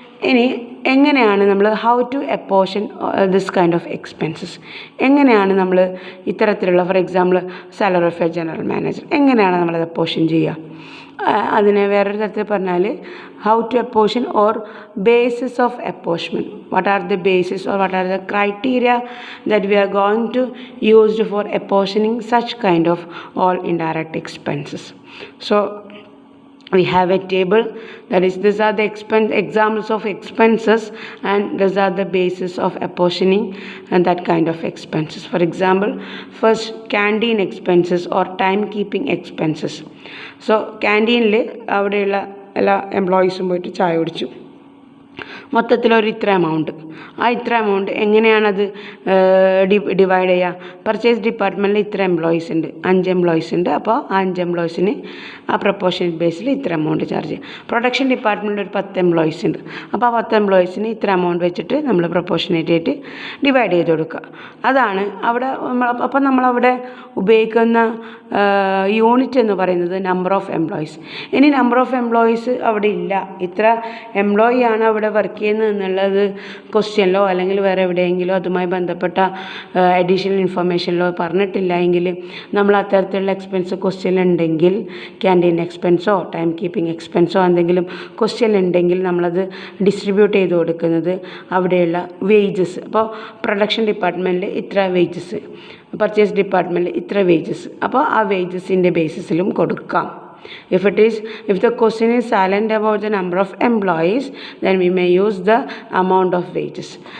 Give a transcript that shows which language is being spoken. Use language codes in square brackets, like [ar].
[ml] ഇനി എങ്ങനെയാണ് നമ്മൾ [en] how to apportion this kind of expenses, [ml] എങ്ങനെയാണ് നമ്മൾ ഇത്തരത്തിലുള്ള [en] for example salary of a general manager [ml] എങ്ങനെയാണ് നമ്മളത് അപ്പോർഷൻ ചെയ്യുക? അതിനെ വേറൊരു തരത്തിൽ പറഞ്ഞാൽ [en] How to apportion or basis of apportionment, what are the basis or what are the criteria that we are going to used for apportioning such kind of all indirect expenses. So we have a table, that is, these are the examples of expenses and these are the basis of apportioning and that kind of expenses. For example, first canteen expenses or timekeeping expenses. [ml] So canteen le avadeyulla ella employees poittu chai kudichu, മൊത്തത്തിലൊരു ഇത്ര amount, ആ ഇത്ര amount എങ്ങനെയാണത് divide ചെയ്യുക? Purchase ഡിപ്പാർട്ട്മെൻറ്റിൽ ഇത്ര employees ഉണ്ട്, 5 employees ഉണ്ട്, അപ്പോൾ ആ 5 എംപ്ലോയീസിന് ആ പ്രൊപ്പോർഷനേറ്റ് ബേസിൽ ഇത്ര എമൗണ്ട് ചാർജ് ചെയ്യുക. പ്രൊഡക്ഷൻ ഡിപ്പാർട്ട്മെൻറ്റിൽ ഒരു 10 എംപ്ലോയീസ് ഉണ്ട്, അപ്പോൾ ആ 10 എംപ്ലോയീസിന് ഇത്ര എമൗണ്ട് വെച്ചിട്ട് നമ്മൾ പ്രൊപ്പോർഷനേറ്റ് ആയിട്ട് ഡിവൈഡ് ചെയ്ത് കൊടുക്കുക. അതാണ് അവിടെ അപ്പോൾ നമ്മളവിടെ ഉപയോഗിക്കുന്ന യൂണിറ്റ് എന്ന് പറയുന്നത് നമ്പർ ഓഫ് എംപ്ലോയീസ്. ഇനി നമ്പർ ഓഫ് എംപ്ലോയീസ് അവിടെ ഇല്ല, ഇത്ര എംപ്ലോയി ആണ് അവിടെ വർക്ക് ചെയ്യുന്നത് എന്നുള്ളത് ക്വസ്റ്റ്യനിലോ അല്ലെങ്കിൽ വേറെ എവിടെയെങ്കിലോ അതുമായി ബന്ധപ്പെട്ട അഡീഷണൽ ഇൻഫർമേഷനിലോ പറഞ്ഞിട്ടില്ല എങ്കിൽ നമ്മൾ അത്തരത്തിലുള്ള എക്സ്പെൻസ് ക്വസ്റ്റ്യനിലുണ്ടെങ്കിൽ, ക്യാൻറ്റീൻ എക്സ്പെൻസോ ടൈം കീപ്പിംഗ് എക്സ്പെൻസോ എന്തെങ്കിലും ക്വസ്റ്റ്യനിലുണ്ടെങ്കിൽ നമ്മളത് ഡിസ്ട്രിബ്യൂട്ട് ചെയ്ത് കൊടുക്കുന്നത് അവിടെയുള്ള വേജസ്. അപ്പോൾ പ്രൊഡക്ഷൻ ഡിപ്പാർട്ട്മെൻറ്റിൽ ഇത്ര വേജസ്, പർച്ചേസ് ഡിപ്പാർട്ട്മെൻറ്റിൽ ഇത്ര വേജസ്, അപ്പോൾ ആ വേജസിൻ്റെ ബേസിസിലും കൊടുക്കാം. [en] If the question is silent about the number of employees, then we may use the amount of wages.